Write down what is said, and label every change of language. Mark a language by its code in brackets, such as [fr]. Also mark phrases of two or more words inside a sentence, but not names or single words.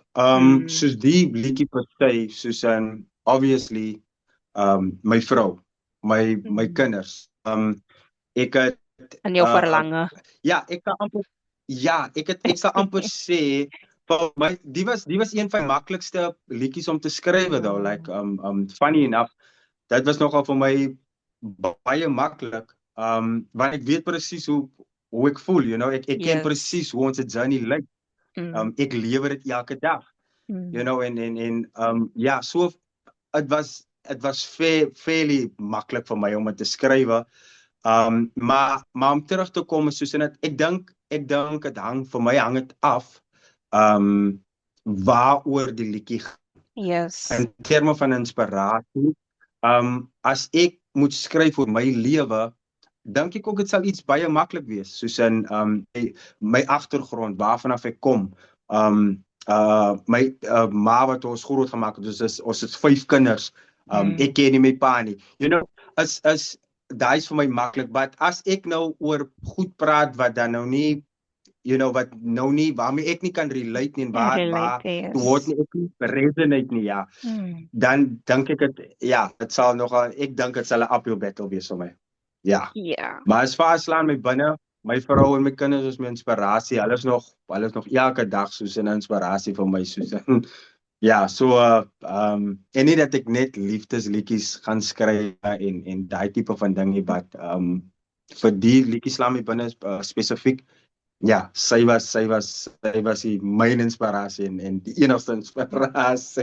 [af] Soos die liedjie per se, soos obviously my vrou, my kinders. Ek het en jou verlange. Ja, ek sal amper sê vir my die was een van die maklikste liedjies om te skryf though, [en] like funny enough. [af] Dit was nogal vir my baie maklik. Want ek weet presies hoe ek voel, [en] you know, [af] ek ken presies hoe ons journey lyk. Ek lewe dit elke dag. [en] You know, [af] en ja, [en] so it was fairly [af] maklik vir my om dit te skryf. Maar om terug te kom soos in dit, ek dink dit hang dit af waaroor die liedjie gaan. In terme van inspirasie, as ek moet skryf oor my lewe, dink ek ook dit sal iets baie maklik wees, soos in my agtergrond, waarvanaf ek kom. My ma wat ons groot gemaak het, ons het 5 kinders. Ek ken nie my pa nie. [en] You know, [af] daai is vir my maklik, but as ek nou oor goed praat wat dan nou nie, [en] you know, [af] wat nou nie, waarmee ek nie kan relate nie, en waar word nie ek nie resonate nie, ja. Dan dink ek dit sal nogal, ek dink dit sal 'n [en] uphill battle [af] wees vir my. Ja. Maar [en] as far as [af] Slaan My Binne, my vrou en my kinders is my inspirasie. Hulle is nog elke dag soos 'n inspirasie vir my, soos ja, so en nie dat ek net liefdesliedjies gaan skryf en daai tipe van ding nie, but vir die liedjie Slaan My Binne spesifiek, ja, sy was die myn inspirasie en die enigste inspirasie.